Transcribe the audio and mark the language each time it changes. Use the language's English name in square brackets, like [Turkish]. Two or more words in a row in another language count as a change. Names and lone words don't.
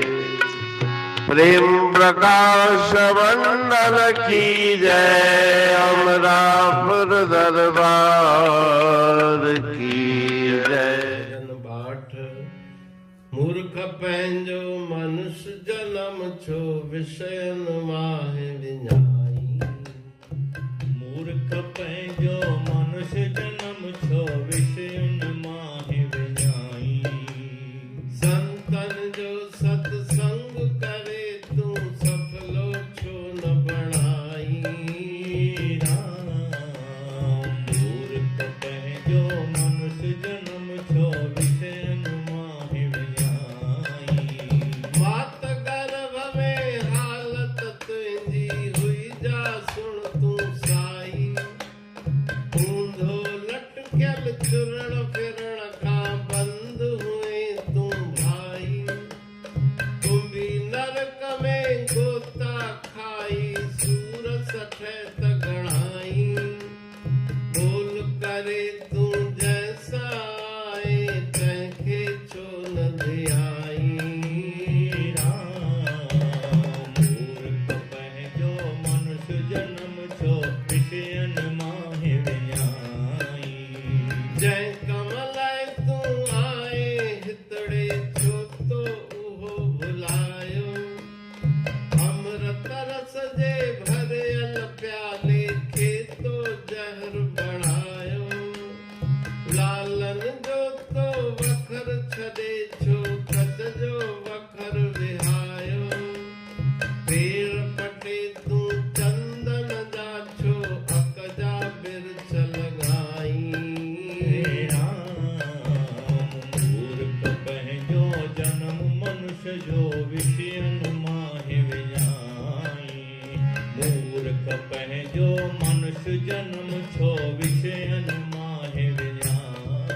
[Hindi] प्रेम प्रकाश मंडल की जय। अमरापुर दरबार की जय। [Sindhi] मूर्ख पंहिंजो मनुष्य जन्म छो विषयन माहे विञाई। मूर्ख पंहिंजो मनुष्य जन्म छो विषयन माहे विञाई। संतन जो सत्संग करे तू सफलो छो न बणाई। राम मूर्ख पंहिंजो मनुष्य जन्म छो विषयन माहे विञाई। मात गर्भ में हालत तुंहिंजी हुई जा सुण तू साई। ऊंधो लटकियल चुरण फिरण खां बंद हुए तू भाई। कुंभी नरक में गोता खाई सूर सठ तगड़ाई। बोल करे तू जैसा आए तंहिंखे छो न धियाई। मूर्ख पंहिंजो मनुष्य जन्म छो विषयन माहे विञाई। जंहिं कम लाइ तू आए हितड़े छो तो उहो भुलायो। अमृत रस जे भरियल प्याले खे तो जहर बणायो। लालन जो तो वखर छॾे छो कच जो वखर विहायो। पेर पटे तू चंदन जा छो अक जा बिरछ लॻाई। मूर्ख पंहिंजो जन्म मनुष्य जो विषयन माहे विञाई। मूर्ख पंहिंजो मनुष्य जन्म छो विषयन माहे विञाई।